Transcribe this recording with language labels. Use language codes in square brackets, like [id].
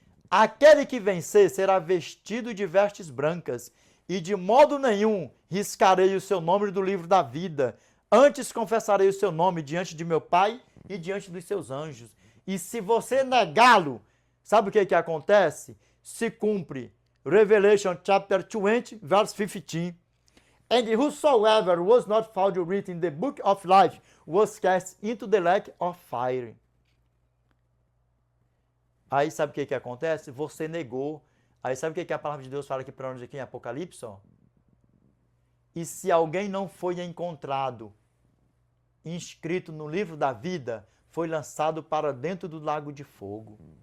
[pt] Aquele que vencer será vestido de vestes brancas, e de modo nenhum riscarei o seu nome do livro da vida. Antes confessarei o seu nome diante de meu Pai e diante dos seus anjos. E se você negá-lo, sabe o que acontece? Se cumpre [en] Revelation chapter 20, verse 15. And whosoever was not found written in the book of life was cast into the lake of fire. [pt] Aí sabe o que acontece? Você negou. Aí sabe o que a palavra de Deus fala aqui para nós aqui em Apocalipse? Ó? E se alguém não foi encontrado, inscrito no livro da vida, foi lançado para dentro do lago de fogo.